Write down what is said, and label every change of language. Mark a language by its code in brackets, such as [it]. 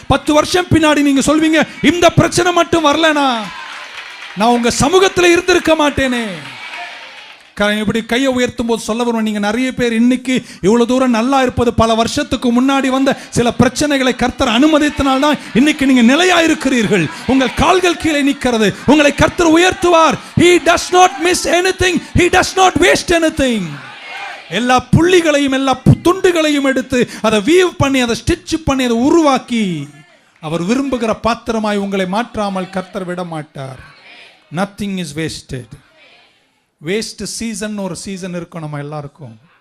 [ta] 10 வருஷம் பின்னாடி நீங்க சொல்வீங்க, இந்த பிரச்சனை மட்டும் வரலனா நான் உங்க சமூகத்தில் இருந்திருக்க மாட்டேனே. இப்படி கையை உயர்த்தும் போது சொல்ல வருவோம், நீங்க நிறைய பேர் இன்னைக்கு இவ்வளவு தூரம் நல்லா இருப்பது பல வருஷத்துக்கு முன்னாடி வந்த சில பிரச்சனைகளை கர்த்தர் அனுமதித்தனால்தான் இன்னைக்கு நீங்க நிலையா இருக்கிறீர்கள். உங்கள் கால்கள் கீழே நிற்கிறது. உங்களை கர்த்தர் உயர்த்துவார். [en] He does not miss anything. He does not waste anything. [ta] எல்லா புள்ளிகளையும் எல்லா துண்டுகளையும் எடுத்து அதை வீவ் பண்ணி அதை ஸ்டிச் பண்ணி அதை உருவாக்கி அவர் விரும்புகிற பாத்திரமாய் உங்களை மாற்றாமல் கர்த்தர் விட மாட்டார். [en] Nothing is wasted. [ta] Waste season ஒரு சீசன் இருக்கும் நம்ம எல்லாருக்கும்.